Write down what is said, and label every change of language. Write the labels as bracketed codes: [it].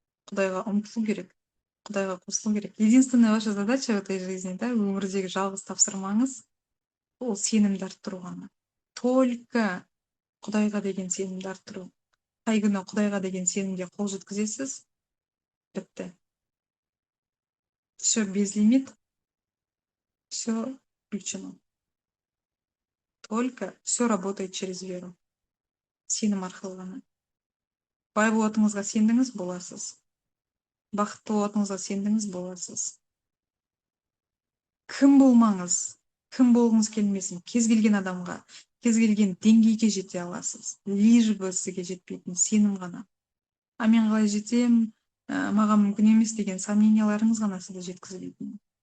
[kk] Құдайға ұмтылу керек. Құдайға қосылу керек. [ru] Единственная ваша задача в этой жизни, [kk] да, өмірдегі жалғыз тапсырмаңыз, ол сенімді арттыру ғана. Только Құдайға деген сенімді арттыру. Қай күні Құдайға деген сенімге қол жеткізесіз, бітті. [ru] Все без лимит, все включено. Только все работает через веру. [kk] Сенім арқылы ғана. Бай болатыныңызға сендіңіз, боласыз. Бақытты болатыныңызға сендіңіз, боласыз. Кім болмаңыз, кім болғыңыз келмесін, кез келген адамға, кез келген деңгейге жете аласыз. [ru] Лишь бы [kk] сізге жетпейтін сенім ғана. А мен қалай жетем, маған мүмкін емес деген сомненияларыңыз ғана сізді жеткізбейтін.